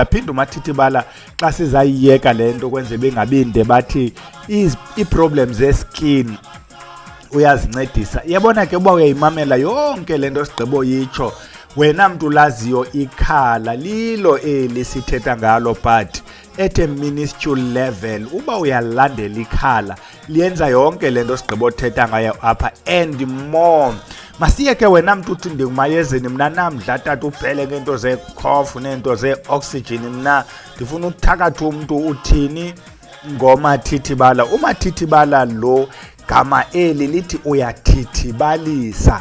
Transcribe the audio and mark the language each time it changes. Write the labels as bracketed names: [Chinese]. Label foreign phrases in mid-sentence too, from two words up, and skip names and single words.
[Xhosa] Phinde umathithibala xa sizayiyeka le nto kwenze bengabinde bathi ii-problems ze-skin uyazincedisa. Yabona ke uba uyayimamela yonke le nto sigqibo yitsho, wena mntu laziyo ikhala lilo eli sithetha ngalo, [English] but at a minuscule level [Xhosa] uba uyalandela ikhala liyenza yonke le nto sigqibo thetha ngayo apha [English] and more. [Xhosa] Masiye ke wena mntu uthi ndingumayezeni, mna namdla tata uphele ngeento ze-cough neento ze-oxygen, mna ndifuna ukuthakatha umntu uthini ngomathithibala. Umathithibala lo gama eli lithi uyathithibalisa.